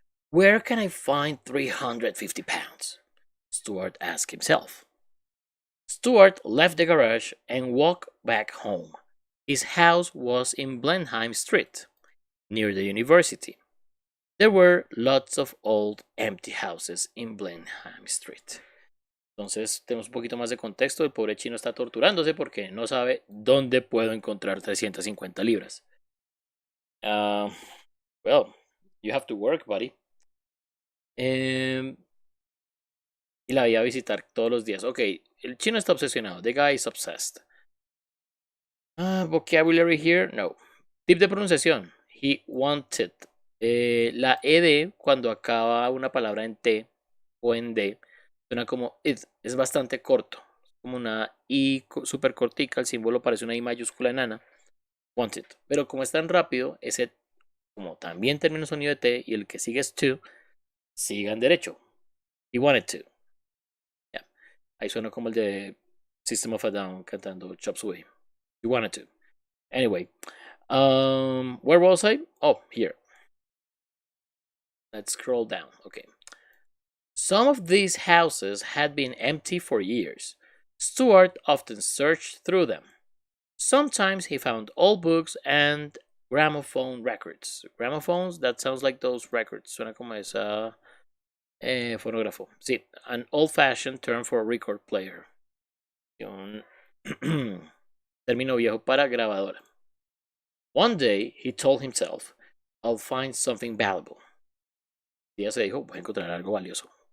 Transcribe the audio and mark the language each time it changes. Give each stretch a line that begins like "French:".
English: Where can I find £350? Stuart asked himself. Stuart left the garage and walked back home. His house was in Blenheim Street, near the university. There were lots of old empty houses in Blenheim Street.
Spanish: Entonces tenemos un poquito más de contexto. El pobre chino está torturándose porque no sabe dónde puedo encontrar 350 libras.
English: Well, you have to work, buddy.
Spanish: Y la voy a visitar todos los días. Ok, el chino está obsesionado.
English: The guy is obsessed. Vocabulary here, no.
Spanish: Tip de pronunciación.
English: He wanted.
Spanish: La ed cuando acaba una palabra en t o en d suena como it. Es bastante corto. Como una i super cortica. El símbolo parece una i mayúscula enana. Wanted. Pero como es tan rápido, ese como también termina un sonido de t y el que sigue es to, sigan derecho.
English: He wanted to. Yeah.
Spanish: Ahí suena como el de System of a Down cantando Chop Suey.
English: He wanted to. Anyway, where was I? Oh, here. Let's scroll down. Okay. Some of these houses had been empty for years. Stuart often searched through them. Sometimes he found old books and gramophone records. Gramophones, that sounds like those records.
Spanish: Suena como esa fonógrafo.
English: Sí, an old-fashioned term for a record player.
Spanish: Un término viejo para grabadora.
English: One day he told himself, I'll find something valuable.
Spanish: Un día se dijo, voy a encontrar algo valioso.